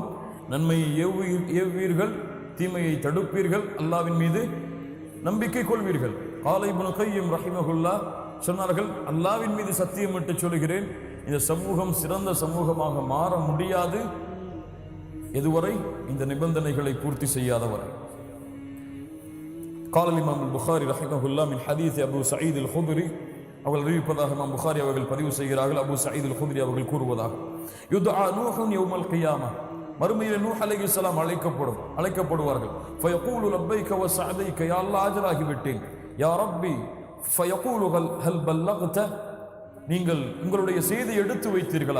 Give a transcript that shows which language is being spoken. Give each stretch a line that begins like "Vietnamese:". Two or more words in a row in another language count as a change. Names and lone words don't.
Tamil: நன்மையை ஏவுவீர்கள், தீமையை தடுப்பீர்கள், அல்லாஹ்வின் மீது நம்பிக்கை கொள்வீர்கள். கால இப்னு கய்யிம் ரஹிமஹுல்லாஹ் சொன்னார்கள், அல்லாஹ்வின் மீது சத்தியமிட்டு சொல்கிறேன், இந்த சமூகம் சிறந்த சமூகமாக மாற முடியாது எதுவரை இந்த நிபந்தனைகளை பூர்த்தி செய்யாதவரை.
Arabic: قال الإمام البخاري رحمه الله من حديث أبو سعيد الخدري
Tamil: அவர்கள் அறிவிப்பதாக இமாம் புகாரி அவர்கள் பதிவு செய்கிறார்கள். அபூ சயீத் அல் குத்ரி அவர்கள் கூறுவதாக,
Arabic: يدعى نوح يوم القيامة,
Tamil: மறுமையில் நூஹ் அலைஹிஸ்ஸலாம் அழைக்கப்படுவார்கள்.
Arabic: فيقول لبيك وسعديك يا الله
Tamil: ஆஜராகி விட்டேன்.
Arabic: يا رب فيقول هل بلغت,
Tamil: நீங்கள் உங்களுடைய செய்தி எடுத்து வைத்தீர்களா?